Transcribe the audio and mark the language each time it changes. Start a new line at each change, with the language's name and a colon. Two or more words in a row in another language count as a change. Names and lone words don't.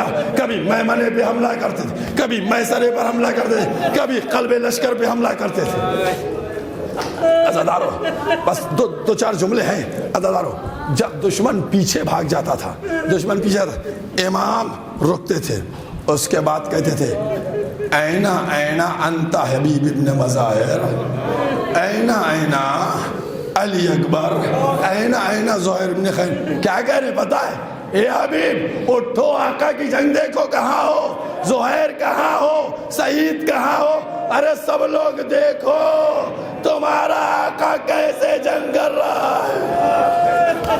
Urdu: کبھی میمنے پہ حملہ کرتے تھے, کبھی میسرے پر حملہ کرتے تھے, کبھی قلب لشکر پہ حملہ کرتے تھے. عزاداروں بس 2-4 جملے ہیں. عزاداروں, جب دشمن پیچھے بھاگ جاتا تھا, دشمن پیچھے تھا, امام رکتے تھے. اس کے بعد کہتے تھے
Arabic: اینا اینا انت حبیب ابن مظاہر, اینا اینا علی اکبر, اینا اینا زہیر ابن خیر.
Urdu: کیا کہہ رہے پتہ ہے؟ اے حبیب اٹھو, آقا کی جنگ دیکھو کہاں ہو, زہیر کہاں ہو, سعید کہاں ہو. ارے سب لوگ دیکھو تمہارا آقا کیسے جنگ کر رہا ہے.